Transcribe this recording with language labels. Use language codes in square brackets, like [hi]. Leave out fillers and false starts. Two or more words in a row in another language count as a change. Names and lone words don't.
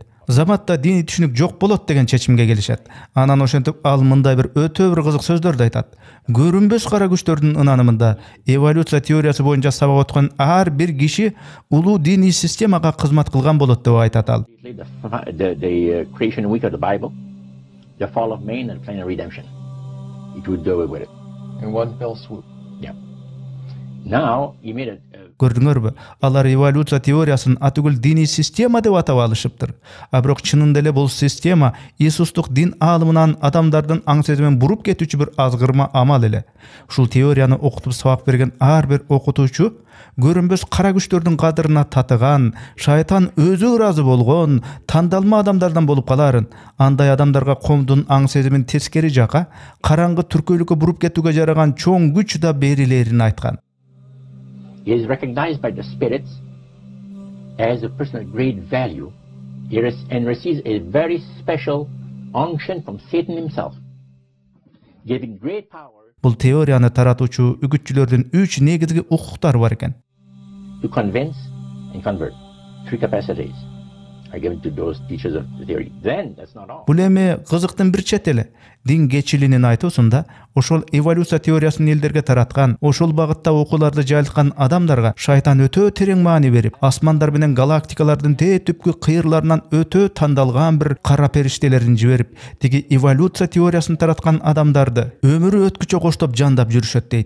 [ky] Заматта диний түшүнүк жок болот деген чечимге келишет. Анан ошентип ал мындай бир өтө бир кызык сөздөрдү айтат. Көрүнбөс кара күчтөрдүн ынанымында эволюция теориясы боюнча сабак өткөн ар бир киши улуу диний системага кызмат кылган болот деп айтат ал. [en] The creation week of the Bible, the fall of man and plan of redemption. It would do away with it. In one fell swoop. Yeah. Now he made a [ky] Gördüңөрбү? Алар эволюция теориясын атүгүл диний система деп атап алышыптыр. А бирок чынында эле бул система Иисустук дин аалымынан адамдардын аң сезимин буруп кетүүчү бир азгырма амал эле. Ушул теорияны окутуп сабак берген ар бир окутуучу көрүнбөс кара күчтөрдүн кадырына татыган, шайтан өзү ыраазы болгон, тандалма адамдардан болуп каларын. Андай адамдарга коомдун аң сезимин тескери жака, караңгы түркөйлүккө буруп кетүүгө жараган чоң күч да берилерин айткан. [en] He is recognized by the spirits as a person of great value and receives a very special unction from Satan himself, giving great power [ky] Бул теорияны таратуучу үгүтчүлөрдүн 3 негизги укуктары бар экен. [en] to convince and convert. 3 capacities are given to those teachers of the theory. Then, that's not all. [ky] Бул эми кызыктын бир чети эле. Дин кечилинин айтуусунда ошол эволюция теориясын элдерге тараткан, ошол багытта окууларды жайылткан адамдарга шайтан өтө терең маани берип, асмандар менен галактикалардын түпкү кыйырларынан өтө тандалган бир кара периштелерин жиберип, тиги эволюция теориясын тараткан адамдарды өмүрү өткүчө коштоп жандап жүрүшөт дейт.